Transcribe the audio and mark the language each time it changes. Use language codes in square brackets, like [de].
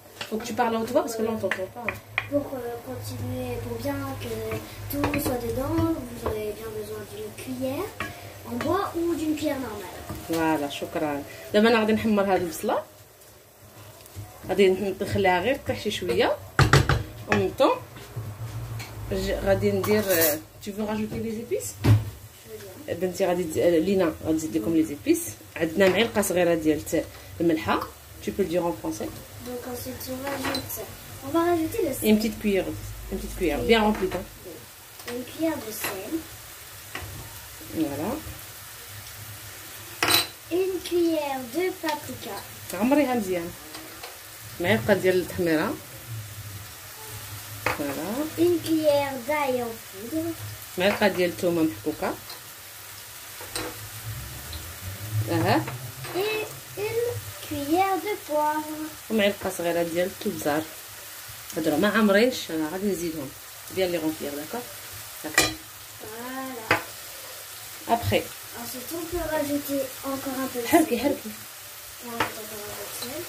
[fr] faut que tu parles en toi parce que là on t'entend pas. Pour continuer, pour bien que tout soit dedans, vous aurez bien besoin d'une cuillère en bois ou d'une cuillère normale. Voilà, شكرا. [ar] دابا انا غادي نحمر هاد البصله، غادي نخليها غير طيح شي شويه، ومن طون غادي ندير. [fr] tu veux rajouter les épices؟ [ar] بنتي غادي لينا غادي تزيد لكم لي زيبيس. عندنا معلقه صغيره ديال الملحه. [fr] tu peux le dire en français. Donc ensuite on va rajouter le sel. Une petite cuillère. Une petite cuillère bien remplie. Une cuillère de sel. Voilà. Une cuillère de paprika. [ar] عمريها مزيان. معلقة ديال التحميرة. [fr] Voilà. Une cuillère d'ail en poudre. [ar] معلقة ديال الثومة محكوكة. [fr] Et une cuillère de poivre. [ar] ومعلقة صغيرة ديال التوبزار. هادو ما عامرينش انا غادي نزيدهم. [fr] Bien les remplir, d'accord? D'accord. Voilà. Après. Ensuite, on peut rajouter encore un peu de sel. [ar] حركي. [fr] On rajoute encore un peu de sel.